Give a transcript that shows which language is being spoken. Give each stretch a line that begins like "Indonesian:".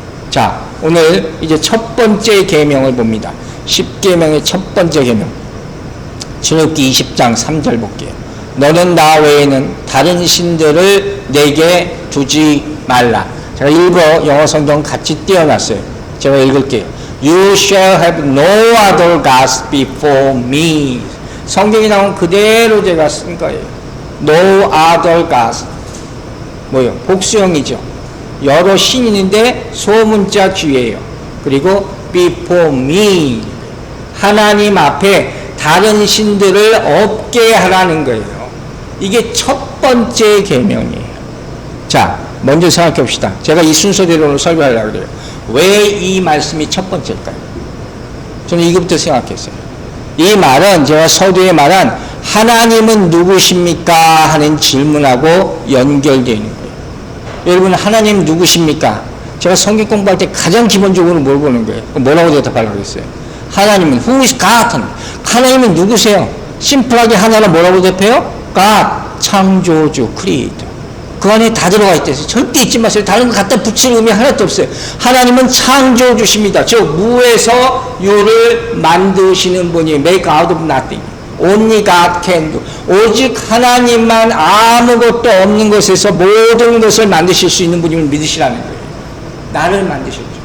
Korean: 자, 오늘 이제 첫 번째 계명을 봅니다. 10계명의 첫 번째 계명. 출애굽기 20장 3절 볼게요. 너는 나 외에는 다른 신들을 내게 두지 말라. 제가 일부러 영어 성경 같이 띄워놨어요. 제가 읽을게요.
English: You shall have no other gods before me.
Korean: 성경이 나온 그대로 제가 쓴 거예요.
English: No other gods.
Korean: 뭐요? 복수형이죠. 여러 신이 있는데 소문자 뒤에요. 그리고
English: before me.
Korean: 하나님 앞에 다른 신들을 없게 하라는 거예요. 이게 첫 번째 계명이에요. 자, 먼저 생각해 봅시다. 제가 이 순서대로 설교하려고 그래요. 왜 이 말씀이 첫 번째일까요? 저는 이것부터 생각했어요. 이 말은 제가 서두에 말한 하나님은 누구십니까? 하는 질문하고 연결되어 있는 거예요. 여러분, 하나님 누구십니까? 제가 성경 공부할 때 가장 기본적으로 뭘 보는 거예요? 뭐라고 대답하려고 했어요? 하나님은
English: Who is God?
Korean: 하나님은 누구세요? 심플하게 하나로 뭐라고 대표해요?
English: God,
Korean: 창조주,
English: Creator.
Korean: 그 안에 다 들어가 있대요. 절대 잊지 마세요. 다른 거 갖다 붙일 의미 하나도 없어요. 하나님은 창조주십니다. 즉 무에서 유를 만드시는 분이
English: make out of nothing. Only God can do.
Korean: 오직 하나님만 아무것도 없는 것에서 모든 것을 만드실 수 있는 분임을 믿으시라는 거예요. 나를 만드셨죠.